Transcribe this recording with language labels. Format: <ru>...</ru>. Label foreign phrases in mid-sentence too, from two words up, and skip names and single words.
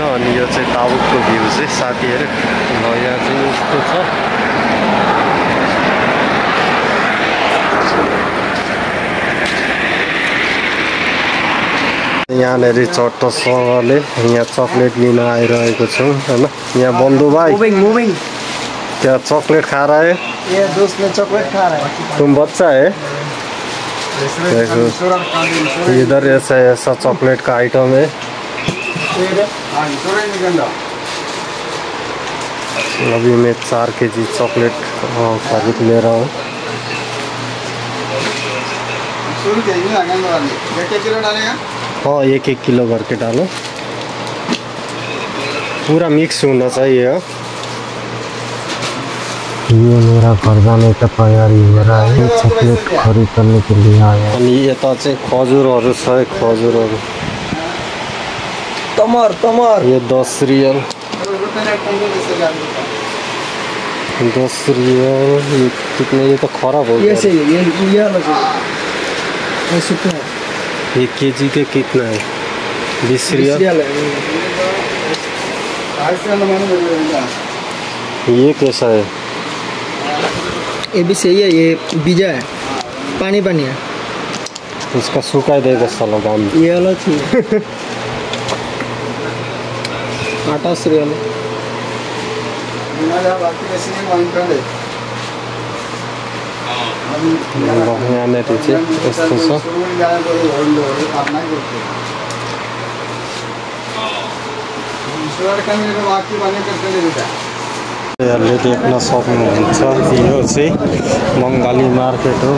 <ne>अनि यो चाहिँ ताबुकको भ्यू चाहिँ साथीहरू यहाँ चाहिँ यस्तो छ। यहाँनिर चट्टसँगले यहाँ चकलेट लिन आइरहेको छौँ होइन।</ne> <hi>यहाँ बन्धु भाइ क्या चॉकलेट खा रहा है? ये दोस्त में चॉकलेट खा रहा है। तुम बच्चा है? देखो इधर ऐसा चॉकलेट का आइटम है। अभी मैं 4 kg चॉकलेट खरीद ले रहा हूँ। हाँ 1-1 किलो करके डालो। पूरा मिक्स होना चाहिए। ये मेरा घर जाने का तैयारी हो रहा है। चॉकलेट खरीद करने के लिए आया।</hi> <ne>अनि यता चाहिँ खजुरहरू छ, खजुरहरू। तमर</ne> <hi>ये 10 रियल 10 रियल। ये कितने? ये तो खराब हो गया। ये केजी के कितना है? 20 रियल। ये कैसा है? ये भी सही है। ये बीजा है, पानी है। इसका सूखा ही देगा साला दाम। ये वाला चाहिए 28 रियल।</hi> <ne>यहाँनिर चाहिँ यस्तो छ। यहाँले देख्न सक्नुहुन्छ, यो चाहिँ बङ्गाली मार्केट हो।</ne>